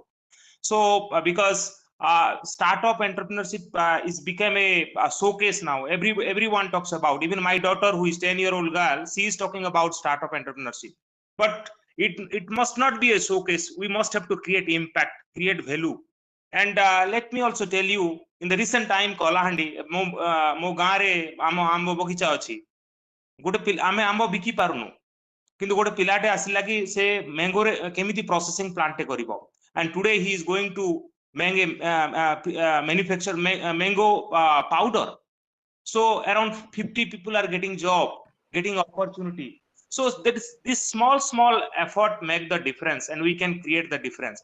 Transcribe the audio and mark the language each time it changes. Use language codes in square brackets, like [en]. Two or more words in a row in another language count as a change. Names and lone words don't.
[en] So because startup entrepreneurship is become a showcase now. Everyone talks about, even my daughter who is 10-year-old girl, she is talking about startup entrepreneurship. But it must not be a showcase. We must have to create impact, create value. And let me also tell you, in the recent time, [or] Kalahandi, ମୋ ଗାଁରେ ଆମ ବଗିଚା ଅଛି. ଗୋଟେ ପିଲା ଆମେ ଆମ୍ବ ବିକି ପାରୁନୁ କିନ୍ତୁ ଗୋଟେ ପିଲାଟେ ଆସିଲା କି ସେ ମ୍ୟାଙ୍ଗୋ ରେ କେମିତି [en] processing plant [or] କରିବ [en] and today he is going to manufacture mango powder. So around 50 people are getting job, getting opportunity. So that is, this small effort make the difference, and we can create the difference.